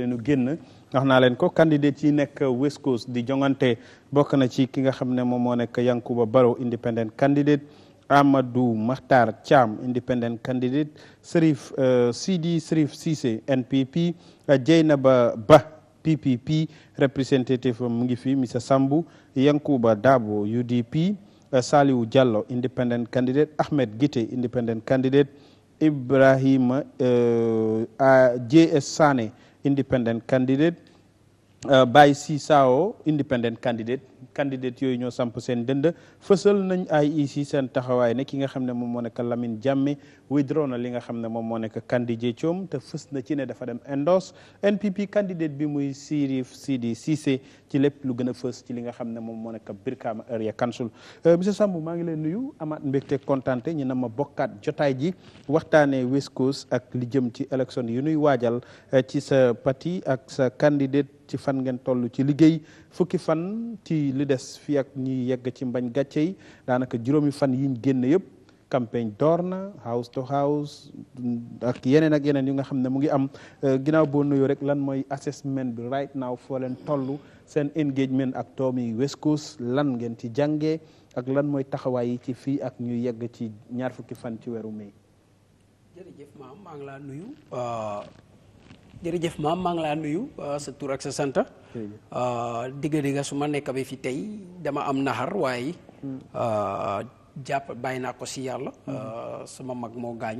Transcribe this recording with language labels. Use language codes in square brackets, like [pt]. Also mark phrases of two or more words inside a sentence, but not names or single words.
[wo] leenu génn wax naa leen ko candidat yi nekk West Coast di jongante bokk na ci ki nga xam ne moom moo nekk Yankuba Barrow [en] independent candidate [wo] Amadou Mahtar Thiam [en] independent candidate [wo] Serif Serif Cissé NPP Jeynaba Ba PPP representative mu ngi fi Mr Sambu Yankuba Dabo UDP Saliou Diallo [en] independent candidate [wo] Ahmed Gite [en] independent candidate [wo] Ibrahima JS Sane [en] independent candidate [wo] Baye Sisao [en] independent candidate [wo] candidate yooyu ñoo samp seen dënd fësal nañ IEC seen taxawaay ne ki nga xam ne moom moo nekk Lamine Jammeh withdraw na li nga xam ne moom moo nekk candidate coom te fës na ci ne dafa dem [en] endorse NPP candidate [wo] bi muy Sirif Sidi Cissé ci lépp lu gën a fës ci li nga xam ne moom moo nekk Brikama Area Council monsieur Sambou maa ngi leen nuyu amaat mbégte kontante ñu na ma bokkaat jotaay ji waxtaanee West Coast ak li jëm ci élection yu nuy waajal ci sa parti ak sa candidate ci fan ngeen toll ci liggéey fukki fan ci li des fii ak ñi yegg ci mbañ gàcce yi daanaka juróomi fan yiñ génn yëpp campagne door na [en] house to house [wo] ak yeneen yu nga xam ne mu ngi am ginnaaw boo nuyoo rek lan mooy assessment bi [en] right now [wo] foo leen toll seen engagement ak doomi West Coast lan ngeen ci jàngee ak lan mooy taxawaay yi ci fii ak ñu yegg ci ñaar fukki fan ci weeru mai. jërëjëf maam maa ngi laa nuyu jërëjëf maam maa ngi laa nuyu sa tur ak sa sant digga su ma nekk bi fi tey dama am naxar waaye jàpp bàyyi naa ko si yàlla sama mag moo gaañ